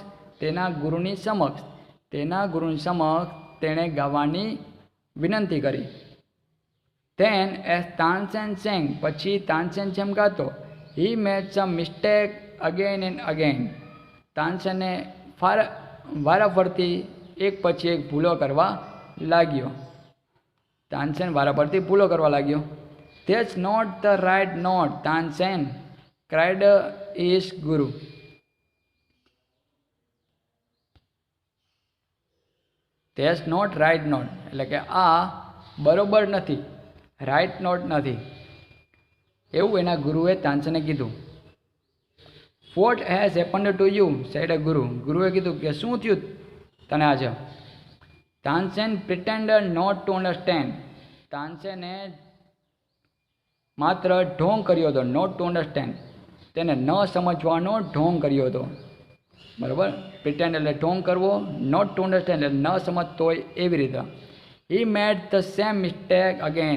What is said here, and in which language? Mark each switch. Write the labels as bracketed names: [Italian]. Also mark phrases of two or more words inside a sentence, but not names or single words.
[Gujarati] તેના ગુરુની સમક્ષ. તેણે ગાવાની વિનંતી કરી. [English] then as Tansen sang. [Gujarati] પછી તાનસેન જેમ ગાતો. [English] He made some mistake again and again. [Gujarati] તાનસેને વારાફરતી એક પછી એક ભૂલો કરવા લાગ્યો. [English] That's not the right note, Tansen cried his guru. That's not right note. [Gujarati] એટલે કે આ બરોબર નથી, [English] right note [Gujarati] નથી, એવું એના ગુરુએ તાનસેને કીધું. [English] What has happened to you? said a guru. [Gujarati] ગુરુએ કીધું કે શું થયું તને આજે? [English] તાનસેન pretended not to understand. [Gujarati] તાનસેને માત્ર ઢોંગ કર્યો હતો. [English] not to understand, [Gujarati] તેને ન સમજવાનો ઢોંગ કર્યો હતો. બરાબર. પ્રિટેન્ડ એટલે ઢોંગ કરવો, [English] not to understand [Gujarati] એટલે ન સમજતો હોય એવી રીતે. [English] He made the same mistake again.